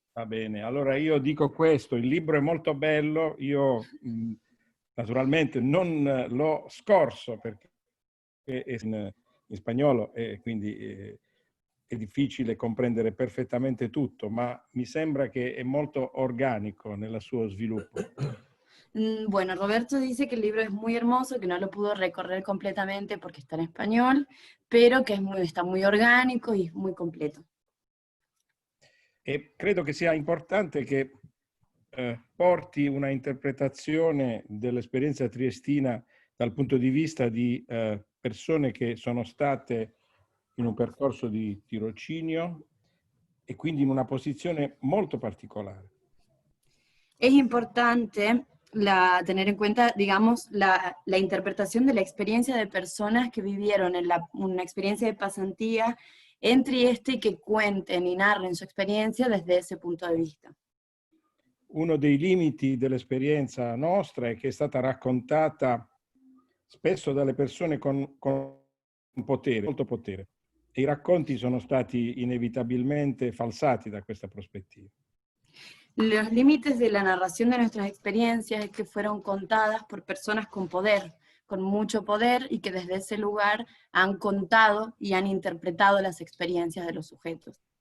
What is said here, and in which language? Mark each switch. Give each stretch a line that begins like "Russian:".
Italian: Va bene, allora io dico questo, il libro è molto bello, io naturalmente non l'ho scorso perché è in spagnolo e quindi è difficile comprendere perfettamente tutto, ma mi sembra che è molto organico nel suo sviluppo.
Spanish: Bueno, Roberto dice que el libro es muy hermoso, que no lo pudo recorrer completamente porque está en español, pero que está muy orgánico y muy completo.
Italian: E credo che sia importante che porti una interpretazione dell'esperienza triestina dal punto di vista di persone che sono state in un percorso di tirocinio e quindi in una posizione molto particolare.
Spanish: Es importante tener en cuenta, digamos, la interpretación de la experiencia de personas que vivieron una experiencia de pasantía en Trieste y que cuenten y narren su experiencia desde ese punto de vista.
Italian: Uno dei limiti dell'esperienza nostra è che è stata raccontata spesso dalle persone con potere, molto potere. E i racconti sono stati inevitabilmente falsati da questa prospettiva.
Spanish: Los límites de la narración de nuestras experiencias es que fueron contadas por personas con poder, con mucho poder, y que desde ese lugar han contado y han interpretado las experiencias de los sujetos.